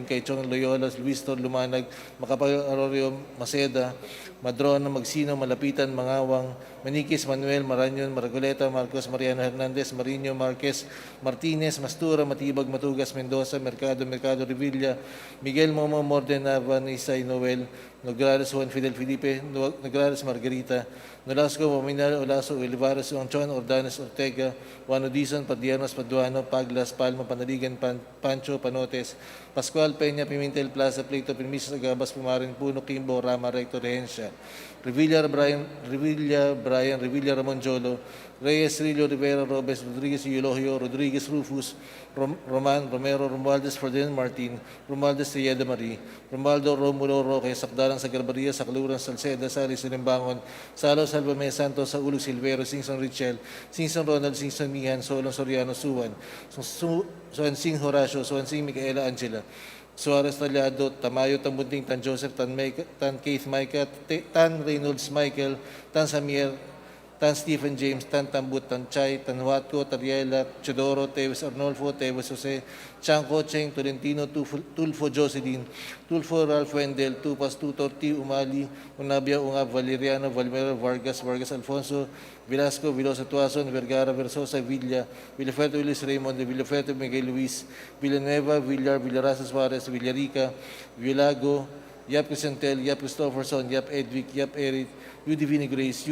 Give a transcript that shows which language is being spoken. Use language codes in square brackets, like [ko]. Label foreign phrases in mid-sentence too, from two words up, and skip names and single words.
[en] Kaichong, Loyola, Luis Tor, Lumanag, Makapag Arorio, Maceda, Madrona, Magsino, Malapitan, Mangawang, Maniquis, Manuel, Maranyon, Maragoleta, Marcos, Mariano Hernandez, Marino, Marquez, Martinez, Mastura, Matibag, Matugas, Mendoza, Mercado, Revilla, Miguel Momo, Mordena, Vanessa, Noel, Nograles, Juan Fidel Felipe, Nograles, Margarita, Nolasco, Mominal, Olaso, Olivares, Onchon, Ordanes, Ortega, Juan Odison, Padianos, Paduano, Paglas, Palma, Panaligan, Pancho, Panotes, Pascual, Peña, Pimentel, Plaza, Pleito, Permiso, Agabas, Pumarin, Puno, Kimbo, Rama, Recto, Rehencia, Revilla, Ramon Jolo, Reyes, Rillo, Rivera, Robes, Rodriguez, Eulogio, Rodriguez, Rufus, Roman, Romero, Romualdez, Ferdinand Martin, Romualdez, Tejeda Marie, Romualdo, Romulo, Roque, Sakdalan, Sagarbaria, Sakluran, Salceda, Sari, Silimbangon, Salo, Salvame, Santos, Saulog, Silvero, Singson, Richel, Singson, Ronald, Singson, Mihan, Solon, Soriano, Suwan, Suansing, Horacio, Suansing, Micaela, Angela, Suarez Tallado, Tamayo, Tambunting, Tan Joseph, Tan Keith Micah, Tan Reynolds Michael, Tan Samir, Tan Stephen James, Tan Tambut, Tan Chay, Tan Huatco, Tariela, Chodoro, Teves Arnolfo, Teves Jose, Chanco, Cheng, Tolentino, Tulfo Jocelyn, Tulfo Ralph Wendel, Tupas Tutor, T. Umali, Unabia, Ungab, Valeriano, Valmero, Vargas Alfonso, Velasco, Vilosa Tuason, Vergara, Versosa, Villa, Villafuerte, Willis Raymond, Villafuerte, Miguel Luis, Villanueva, Villar, Villarasa Suarez, Villarica, Villago, Yap Crisantel, Yap Christopherson, Yap Edwick, Yap Eric, U. Divine Grace, U.